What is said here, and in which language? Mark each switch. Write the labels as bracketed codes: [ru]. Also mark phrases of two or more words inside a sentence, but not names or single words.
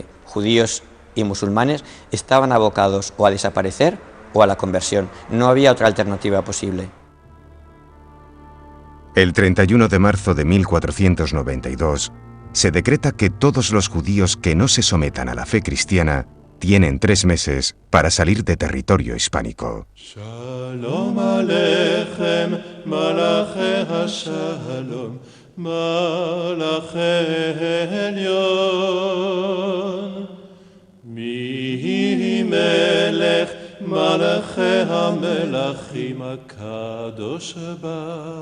[es] Judíos y musulmanes estaban abocados o a desaparecer o a la conversión. No había otra alternativa posible. El 31 de marzo de 1492 se decreta que todos los judíos que no se sometan a la fe cristiana tienen 3 meses para salir de territorio hispánico. [he] שלום עליכם, מלאכי השלום, מלאכי עליון, ממלך, מלאכי המלכים הקדוש ברוך.